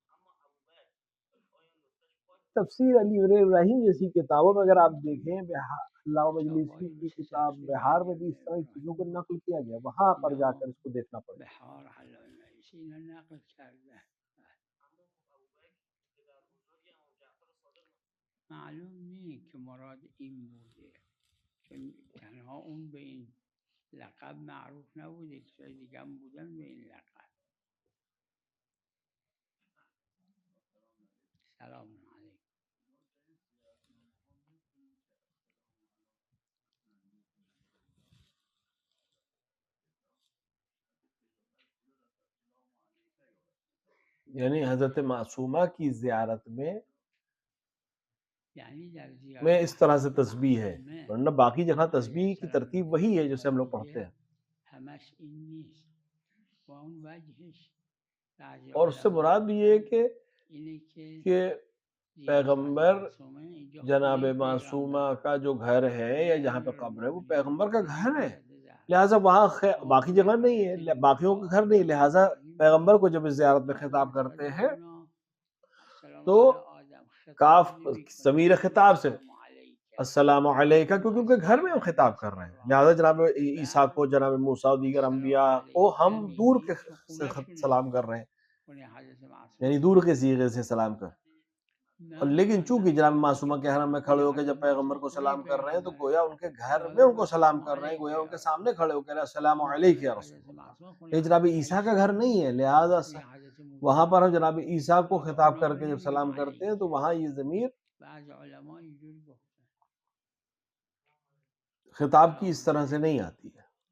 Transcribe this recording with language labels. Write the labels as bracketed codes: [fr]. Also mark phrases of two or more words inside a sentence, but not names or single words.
[ur] تفسیر علی ابراہیم جیسی کتابوں میں اگر آپ دیکھیں علامہ مجلسی کی کتاب بہار میں بھی اس طرح کی چیزوں کو نقل کیا گیا، وہاں پر جا کر اس کو دیکھنا پڑے گا۔ [fa] بہار علامہ مجلسی نے نقل کرده. معلوم نیست که مراد این بوده، چون تنها اون به این لقب معروف نبوده، کسای دیگه هم بودن به این لقب. [ar] سلام علیکم. [ur] یعنی حضرت معصومہ کی زیارت میں [fa] یعنی در زیارت [ur] اس طرح سے تسبیح ہے، [fa] معصومه [ur] ورنہ باقی جگہ تسبیح کی [ar] علیه [ur] ترتیب [ar] السلام [ur] وہی ہے جیسے ہم لوگ [fa] میگه [ur] پڑھتے ہیں، [fa] همش این نیست و اون وجهش بعضی [ur] اور اس سے [fa] علما [ur] مراد بھی یہ ہے [fa] گفتن اینه [ur] کہ [fa] زیارت پیغمبر معصومه اینجا [ur] جناب [fa] خونه [ur] معصومہ [fa] پیغمبره، [ur] کا جو گھر ہے یا جہاں پہ [fa] امیر [ur] قبر ہے وہ [fa] المؤمنین [ur] پیغمبر کا [fa] علی [ur] گھر [fa] بن [ur] ہے، [fa] ابی زهرا [ur] لہٰذا وہاں باقی [fa] آمده [ur] جگہ نہیں [fa] و [ur] ہے، [fa] خیلی [ur] باقیوں کا گھر نہیں، [fa] دعا [ur] لہٰذا [fa] ابراهیم [ur] پیغمبر [fa] را [ur] کو جب اس زیارت میں [fa] و [ur] خطاب [fa] حضرت [ur] کرتے ہیں [ar] خلیلنا السلام [ur] تو [fa] علی آدم خطاب [ur] کاف [fa] نمی کنه، [ur] ضمیر [fa] میگه [ur] خطاب سے [ar] السلام علیک السلام علیکہ، [ur] کیونکہ ان کے گھر میں ہم [ar] السلام [ur] خطاب کر رہے ہیں، لہٰذا جناب عیسیٰ [fa] بعد [ur] کو، جناب موسیٰ اور دیگر [ar] السلام [ur] انبیاء کو [ar] علیک [ur] ہم دور [fa] نمیگیم چون [ur] سے [fa] خونه شونه، [ur] سلام کر رہے ہیں، [fa] خونه حضرت [ur] یعنی [fa] معصومه. [ur] دور کے صیغے سے سلام کر، اور [fa] نه [ur] لیکن چونکہ جناب [fa] اینجا [ur] معصومہ [fa] که [ur] کے حرم میں [fa] خونه [ur] کھڑے ہو کے [fa] حضرت [ur] جب پیغمبر [fa] معصومه [ur] کو [fa] خونه [ur] سلام کر رہے ہیں تو [fa] پیغمبره، [ur] گویا ان کے گھر میں [fa] خدا [ur] ان [fa] بگو [ur] کو سلام [ar] السلام [ur] کر رہے ہیں، [ar] علیک [ur] گویا ان [ar] یا [ur] کے [ar] رسول [ur] سامنے کھڑے ہو کے السلام [fa] اما [ar] علیک [fa] خونه [ar] یا رسول [fa] حضرت [ar] اللہ۔ [fa] معصومه خونه [ur] یہ جناب [fa] حضرت [ur] عیسیٰ کا [fa] عیسی، [ur] گھر نہیں ہے، لہٰذا [fa] خونه حضرت [ur] وہاں [fa] موسی، [ur] پر ہم جناب عیسیٰ کو خطاب [fa] اونا [ur] کر [fa] رو [ur] کے جب [fa] نمیگیم [ur] سلام کرتے ہیں [fa] علیک. [ur] تو وہاں یہ ضمیر [fa] بعض علما اینجور گفتن. [ur] خطاب کی [fa] سلام [ur] اس طرح سے [fa] علیک. [ur] نہیں آتی ہے۔